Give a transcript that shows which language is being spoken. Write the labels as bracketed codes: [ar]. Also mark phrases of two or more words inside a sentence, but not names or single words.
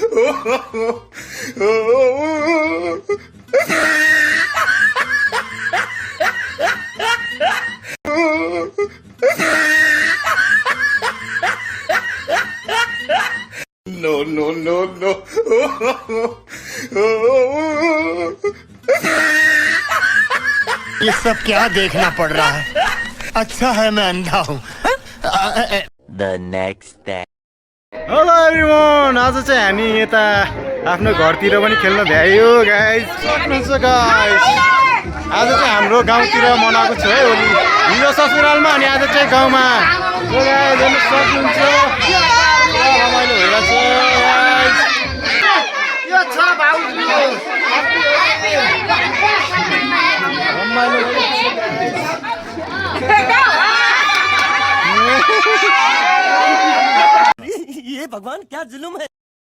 [en] No, no, no, no. [hi] ये सब क्या देखना पड़ रहा है? अच्छा है मैं अंधा हूँ। [en] The next day. hello everyone, [ne] आज चाहिँ हामी यता आफ्नो घरतिर पनि खेल्न भ्यायो गाइस। सक्नुहुन्छ गाइस, आज चाहिँ हाम्रो गाउँतिर मनाएको छ है होली। हिजो ससुरालमा अनि आज चाहिँ गाउँमा। गाइस हेर्न सक्नुहुन्छ, रमाइलो भइरहेछ गाइस। यो छ भाउजू, रमाइलो। [hi] ये भगवान क्या जुल्म है।